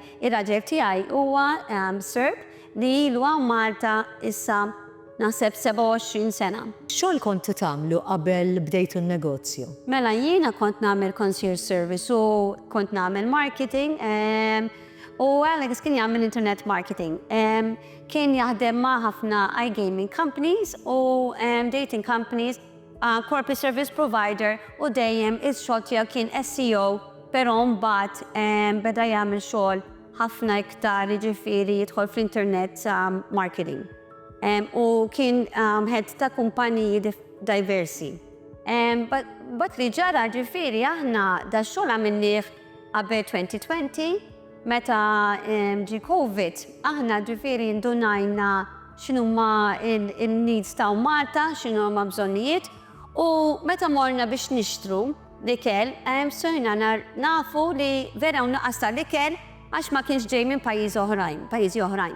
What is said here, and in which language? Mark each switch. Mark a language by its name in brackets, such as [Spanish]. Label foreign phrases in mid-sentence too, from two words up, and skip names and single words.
[Maltese] Ir-raġel tiegħi huwa Serb li ilu Malta issa naħseb 27 sena. X'għol kontu tagħmlu qabel bdejtu n-negozju? Mela jiena kont nagħmel [English] concierge service [Maltese] u kont nagħmel marketing u Alex kien jagħmel [English] internet marketing. [Maltese] Kien jaħdem ma' ħafna [English] iGaming companies [Maltese] u [English] dating companies, corporate service provider [Maltese] u dejjem is-xogħol tiegħu kien SEO, però mbagħad beda jagħmel xogħol ħafna iktar jiġifieri jidħol fl- [English] internet marketing. [Maltese] U kien head ta' kumpaniji diversi. But li ġara ġifieri aħna da xogħol għamilnieh qabel 2020 meta ġi Covid aħna ġifieri ndunajna x'inhuma il-needs ta' Malta, x'inhuma bżonnijiet u meta morna biex nixtru l-ikel sirna nafu li vera nuqqas tal-ikel għax ma kienx ġej minn pajjiżi oħrajn.